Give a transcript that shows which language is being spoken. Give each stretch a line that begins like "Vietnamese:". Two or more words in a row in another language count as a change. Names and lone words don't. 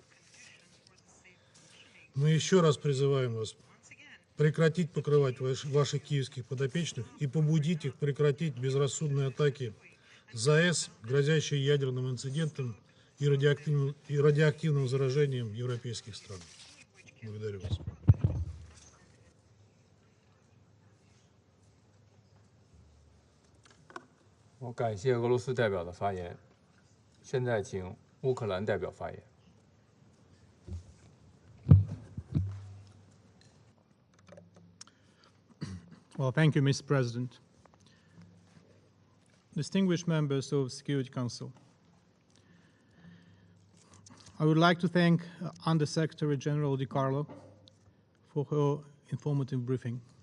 Russian: Мы еще раз призываем вас прекратить покрывать ваших киевских подопечных и побудить их прекратить безрассудные атаки ЗАЭС, грозящие ядерным инцидентом и радиоактивным заражением европейских стран. Благодарю вас.
Chinese: 我感谢俄罗斯代表的发言，现在请乌克兰代表发言。
English: Well, thank you, Mr. President. Distinguished members of the Security Council, I would like to thank Under-Secretary General DiCarlo for her informative briefing.